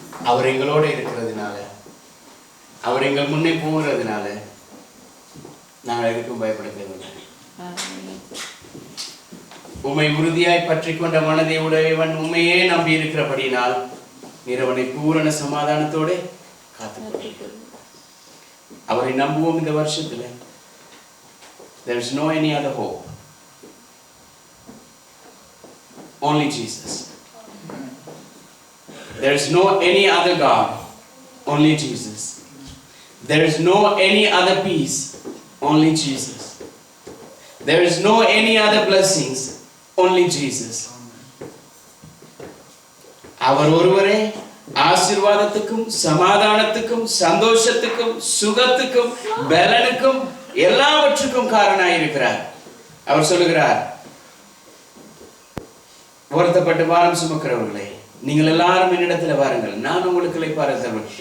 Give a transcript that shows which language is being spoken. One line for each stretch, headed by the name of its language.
Tamil: அவர் எங்களோடு இருக்கிறதுனால, அவர் எங்கள் முன்னே போகிறதுனால நாங்கள் எதுக்கும் பயப்பட தேவையில்லை. உம்மை உறுதியாய் பற்றி கொண்ட மனதை உடையவன் உண்மையே நம்பி இருக்கிறபடினால் நீர் அவனை பூரண சமாதானத்தோடு காத்துக்கொள்ளுங்கள். அவரை நம்புவோம். இந்த வருஷத்துல
English: there is no any other hope, only Jesus. There is no any other God, only Jesus. There is no any other peace, only Jesus. There is no any other blessings, only Jesus.
Tamil: அவர் ஒருவரே ஆசீர்வாதத்துக்கும், சமாதானத்துக்கும், சந்தோஷத்துக்கும், சுகத்துக்கும், பலனுக்கும், எல்லாவற்றுக்கும் காரணமாய் இருக்கிறார். அவர் சொல்லுகிறார், வருத்தப்பட்டு பாரம் சுமக்கிறவர்களே, நீங்கள் எல்லாரும் என்னிடத்துல வாருங்கள், நான் உங்களுக்கு இளைப்பாற தருவேன்.